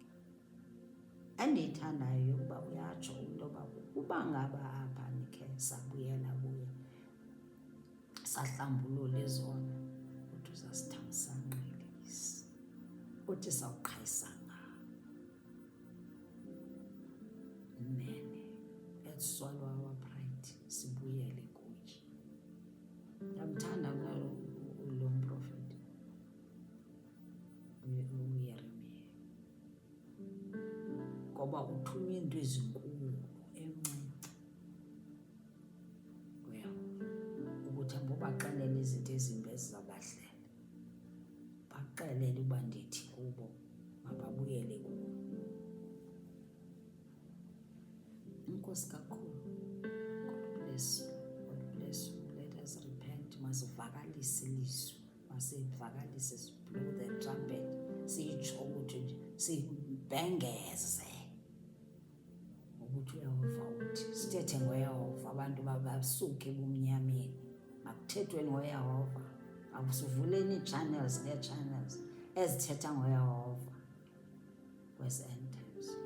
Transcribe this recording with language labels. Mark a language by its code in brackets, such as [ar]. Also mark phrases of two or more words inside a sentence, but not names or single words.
[xh] Endiyithandayo yokuba uyatsho intoba ukuba ngaba apha nikhe sabuyela kuye sahlambulula izono, uthi uzasithamsanqelisa, uthi sawuqhayisa ngawo. Nene, [en] let's swallow our pride, [xh] sibuyele kuye. Ndamthanda lo mprofeti uYeremiya ngoba uthunywe into ezinkulu encinci ukuthi ambobaxelele izinto ezimbi ezizabahlela, baxelele uba ndithi kubo mababuyele kuwo. Inkosi kakhulu. [en] God bless you. God bless you. Let us repent. [xh] Masivakalise ilizwi. Masivakalise, [en] blow the trumpet. [xh] Sitsho ukuthi nje sibhengeze ukuthi uYehova uthi. Sithethe ngoYehova, abantu basuke ebumnyameni. Makuthethwe ngoYehova. Akusivuleni ii-channels ngee-channels ezithetha ngoYehova kwezi [en] end times.